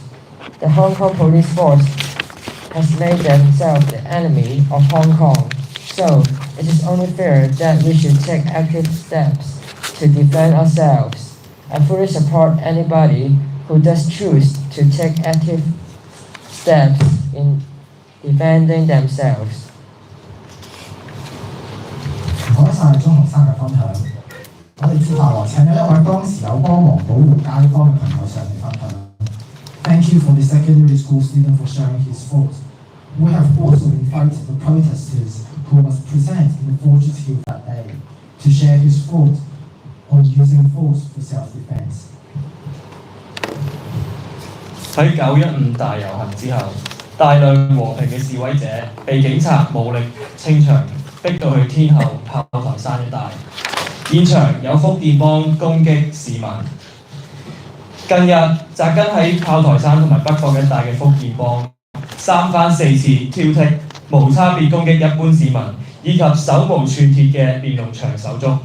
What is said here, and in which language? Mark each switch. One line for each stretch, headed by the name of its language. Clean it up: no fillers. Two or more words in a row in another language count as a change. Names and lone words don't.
English: The Hong Kong police force has made themselves the enemy of Hong Kong, so it is only fair that we should take active steps to defend ourselves. I fully support anybody who does choose to take active steps in defending themselves.
Cantonese: 唔該曬中學生嘅分享。我哋接下來請咗一位當時有幫忙保護街坊嘅朋友上嚟分享。
English: Thank you for the secondary school student for sharing his thoughts. We have also invited the protesters who was present in the Fortress Hill that day to share his thoughts on using force for self-defense.
Cantonese: 喺915大遊行之後，大量和平嘅示威者被警察武力清場，逼到去天后炮台山一帶。現場有福建幫攻擊市民。近日紮根喺炮台山同埋北角一帶嘅福建幫，三番四次挑剔，無差別攻擊一般市民，以及手無寸鐵嘅連儂牆手足。